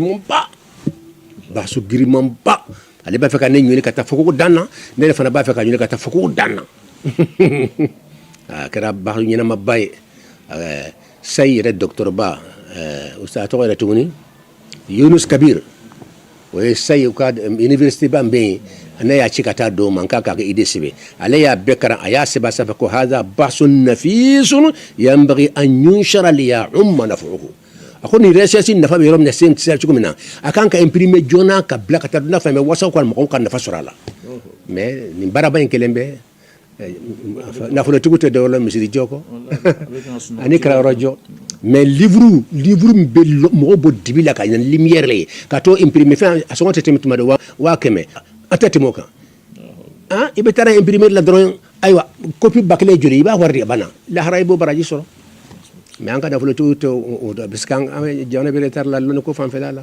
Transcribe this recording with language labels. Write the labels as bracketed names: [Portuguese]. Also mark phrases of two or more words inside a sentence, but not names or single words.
[Bambara] giriman ba ale b'a fɛ ka ne ɲini ka taa fo ko dan na ne yɛrɛ fana b'a fɛ ka ɲini ka taa fo ko dan na a kɛra baso ɲɛnama ba ye sayi yɛrɛ docteur ba a tɔgɔ yɛrɛ tuguni Yunus Kabir o ye sayi u ka université ba bɛ yen ne y'a ci ka taa don ma n k'a k'a kɛ idée sɛbɛn ale y'a bɛɛ karan a y'a sɛbɛn a sanfɛ ko [Arabic] هذا بحث نفيس ينبغي أن ينشر ليعم نفعه [Bambara] a ko nin recherche nafa bɛ yɔrɔ min na sen tɛ cogo min na a kan ka imprimer joona ka bila ka taa n'a fɛ mɛ wasaw ka mɔgɔw ka nafa sɔrɔ a la mais nin baaraba in kelen bɛ nafolotigiw tɛ dɔwɛrɛ la misiri jɔ kɔ ani kalayɔrɔ jɔ mais livre min bɛ mɔgɔw bɔ dibi la ka ɲɛ lumière la ye ka t'o imprimer fɛn a sɔngɔ tɛ tɛmɛ tuma dɔ 100 an tɛ tɛmɛ o kan i bɛ taa imprimer la dɔrɔn ayiwa copie ba kelen joli i b'a wari de banna lahara i b'o baraji sɔrɔ mais an ka nafolotigiw tɛ o dɔn [French] parce que [Bambara] an jamana bɛ retard la lɔnni ko fanfɛla la